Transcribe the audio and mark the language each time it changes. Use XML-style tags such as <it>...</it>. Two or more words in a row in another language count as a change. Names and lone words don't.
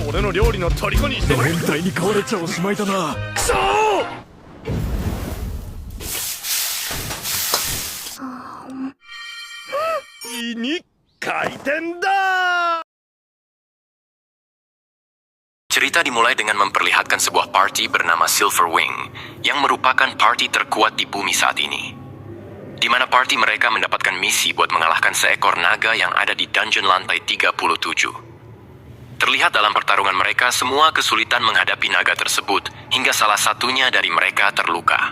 <ja>の料理の虜にして変態に飼われちゃおしまいだな。くそーに回転だ。</ja> <id>Cerita dimulai dengan memperlihatkan sebuah party bernama Silver Wing, yang merupakan party terkuat di bumi saat ini. Di mana party mereka mendapatkan misi buat mengalahkan seekor naga yang ada di dungeon lantai 37. Terlihat dalam pertarungan mereka semua kesulitan menghadapi naga tersebut, hingga salah satunya dari mereka terluka.</id>